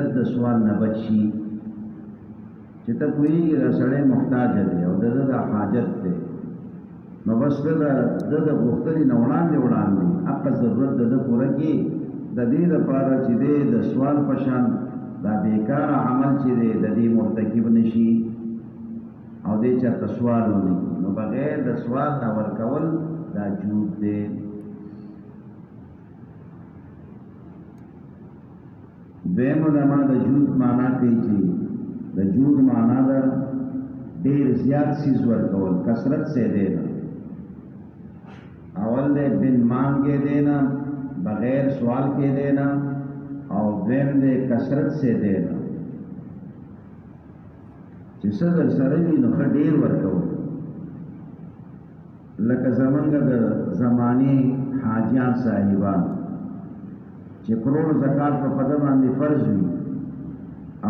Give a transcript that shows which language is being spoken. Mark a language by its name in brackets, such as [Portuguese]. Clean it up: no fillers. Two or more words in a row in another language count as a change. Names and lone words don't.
[Pashto] د سوال نه بچي چې ته کوئی سړی محتاج دی او دغه حاجت دی نو بس د غوښتنې نه وړاندې حق ضرورت د پوره کې د دې لپاره چې د سوال پشان دا بیکار عمل چې د دې مرتکب نشي او دې چرته سوال ونی نو بغیر د سوال نه ورکول دا جود دی دویم علماء د جود معنا کوي چې د جود معنا ده ډیر زیات چیز ورکول [Urdu] کثرت سے دینا [Pashto] اول دے [Urdu] بن مانگ کے دینا بغیر سوال کے دینا [Pashto] اور دویم دے [Urdu] کثرت سے دینا [Pashto] چې څه سره وي نو ډیر ورکول لکه زمونږ د زماني حاجیان صاحبان چې کروڑ زکات په پد باندې فرض وي او